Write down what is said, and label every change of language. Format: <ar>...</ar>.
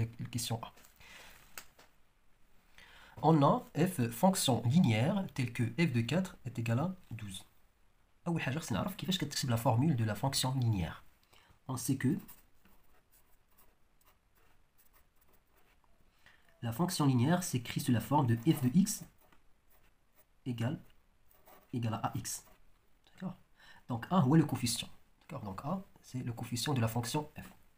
<fr>Question A. On a f fonction linéaire telle que f de 4 est égal à 12.</fr> <ar>أول حاجة خصنا نعرف كيفاش كتكتب</ar> <fr>la formule de la fonction linéaire. On sait que la fonction linéaire s'écrit sous la forme de f de x égale à ax. D'accord. Donc A est le coefficient. D'accord. Donc A, c'est le coefficient de la fonction f.</fr>